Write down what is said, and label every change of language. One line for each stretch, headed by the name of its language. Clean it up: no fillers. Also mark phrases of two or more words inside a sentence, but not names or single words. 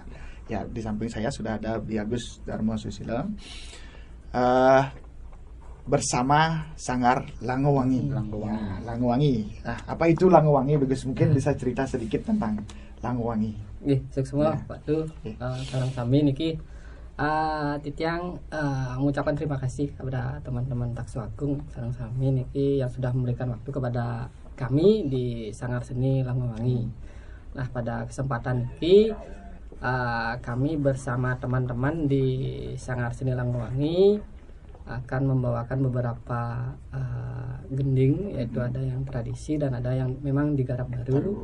Indonesian: Ya, di samping saya sudah ada Bi Agus Darmo Susilo bersama Sanggar Langowangi. Langowangi. Nah, apa itu Langowangi? Bagus, mungkin bisa cerita sedikit tentang Langowangi. Semua Pak tuh
Balinese: sareng sami niki Titiang
Indonesian: mengucapkan terima kasih kepada teman-teman Daksu Agung
Balinese: sareng sami niki
Indonesian: yang sudah memberikan waktu kepada kami di Sanggar Seni Langowangi. Nah, pada kesempatan ini kami bersama teman-teman di Sanggar Seni Langowangi akan membawakan beberapa gending, yaitu ada yang tradisi dan ada yang memang digarap baru.